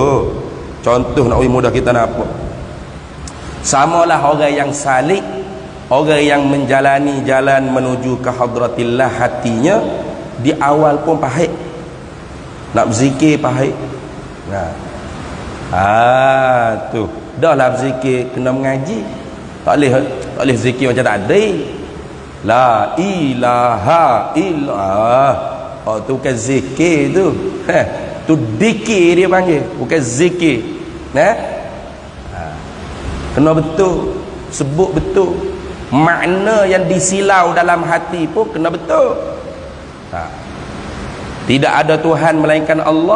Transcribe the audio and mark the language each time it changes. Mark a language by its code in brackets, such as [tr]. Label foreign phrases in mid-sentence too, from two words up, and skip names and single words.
[ms] Contoh nak mudah kita nampak. Samalah orang yang salik, orang yang menjalani jalan menuju ke hadratillah, hatinya di awal pun pahit. Nak berzikir pahit. Tu dah lah berzikir kena mengaji. Tak boleh zikir macam tak ada. [ar] La ilaha illallah. [ms] Tu bukan zikir tu. Tu dikir dia panggil, bukan zikir. Kena betul, sebut betul. Makna yang disilau dalam hati pun kena betul. Tidak ada Tuhan melainkan Allah.